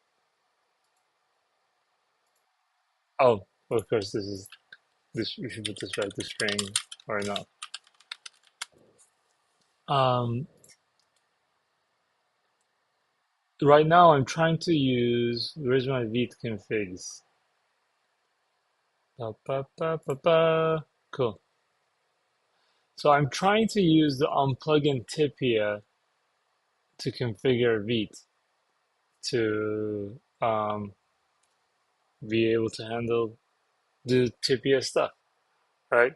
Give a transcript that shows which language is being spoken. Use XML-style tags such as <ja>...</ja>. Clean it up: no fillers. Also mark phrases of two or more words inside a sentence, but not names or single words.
<en>Oh, of course this is this. We should put this right to string or not. Um, right now I'm trying to use. Where's my Vite configs? Ba, ba, ba, ba, ba. Cool. So I'm trying to use the unplugin Typia to configure Vite to be able to handle the Typia stuff, right?</en>